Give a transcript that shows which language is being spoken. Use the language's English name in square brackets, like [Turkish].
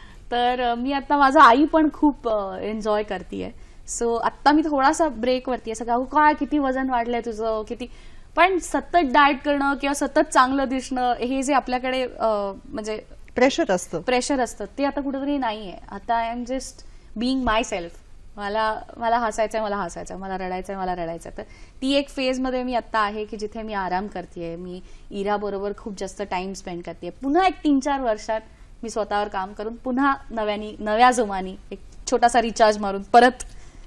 [Marathi] तर मी आता माझं आई पण खूप एन्जॉय करतेय. सो आता मी थोडासा ब्रेक वरती सगळं काय किती वजन वाढलंय तुझं किती, पण सतत डाएट करणं किंवा सतत चांगलं दिसणं हे जे आपल्याकडे म्हणजे प्रेशर असतं ते आता कुठेतरी नाहीये. [English] आता I am just being myself. [Marathi] मला हसायचंय, मला रडायचंय. तर ती एक फेज मध्ये मी आता आहे की जिथे मी आराम करतेय. मी इरा बरोबर खूप जास्त टाइम स्पेंड करतेय. पुन्हा एक 3-4 वर्षात मी स्वतःवर काम करून पुन्हा नव्या जोमानी एक छोटासा रिचार्ज मारून परत